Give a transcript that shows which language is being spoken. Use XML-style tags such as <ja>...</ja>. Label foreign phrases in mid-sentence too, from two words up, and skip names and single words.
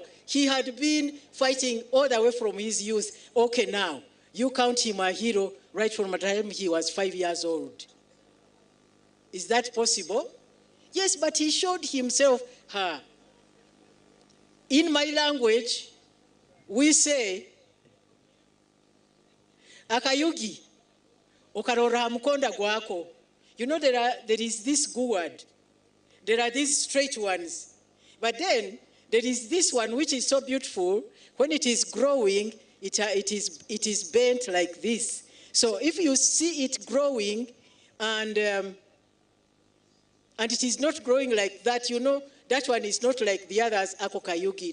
<en>He had been fighting all the way from his youth. Okay, now, you count him a hero right from the time he was 5 years old. Is that possible? Yes, but he showed himself. In my language, we say,</en> <nyn>Akayugi, okarora mukonda gwako.</nyn> <en>You know, there is this gourd. There are these straight ones. But then, there is this one which is so beautiful. When it is growing, it is bent like this. So if you see it growing and it is not growing like that, you know, that one is not like the others, Akokayugi.</en>